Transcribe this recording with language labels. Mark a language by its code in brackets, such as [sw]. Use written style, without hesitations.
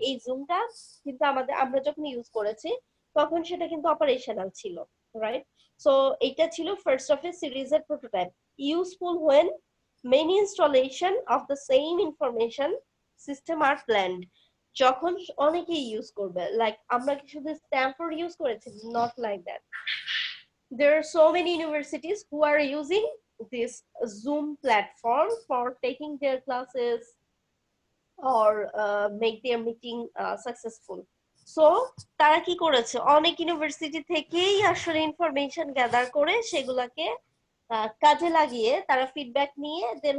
[bn] এই জুমটা কিন্তু আমরা যখন ইউজ করেছি তখন সেটা কিন্তু অপারেশনাল ছিল, রাইট? [en] so [bn] এইটা ছিল [en] First of a সিরিজের prototype. Useful when many installation of the same information system are planned. [bn] যখন অনেকেই ইউজ করবে, লাইক আমরা কি শুধু স্ট্যাম্পফোর্ড ইউজ করেছি? [en] Not like that. There are so many universities who are using this Zoom platform for taking their classes or make their meeting successful. [bn] So তারা কি করেছে, অনেক ইউনিভার্সিটি থেকেই আসলে ইনফরমেশন গ্যাদার করে সেগুলাকে কাজে লাগিয়ে তারা ফিডব্যাক নিয়ে দেন